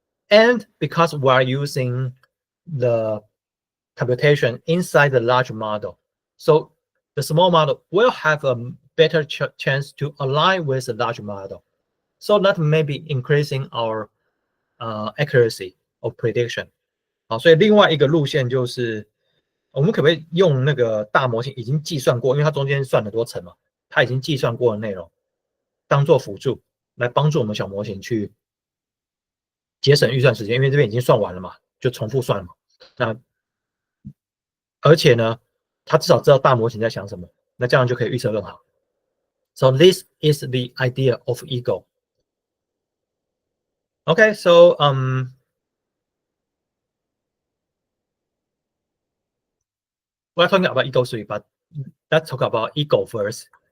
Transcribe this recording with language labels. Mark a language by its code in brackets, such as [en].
[en] And because we're using the computation inside the large model, so the small model will have a better chance to align with the large model. So that may be increasing our accuracy of prediction. [zh] 好，所以另外一个路线就是，我们可不可以用那个大模型已经计算过，因为它中间算很多层嘛，它已经计算过的内容，当做辅助来帮助我们小模型去节省预算时间，因为这边已经算完了嘛，就重复算了嘛。那而且呢，它至少知道大模型在想什么，那这样就可以预测更好。 [en] So this is the idea of ego. Okay, so we're talking about ego 3, but let's talk about ego first.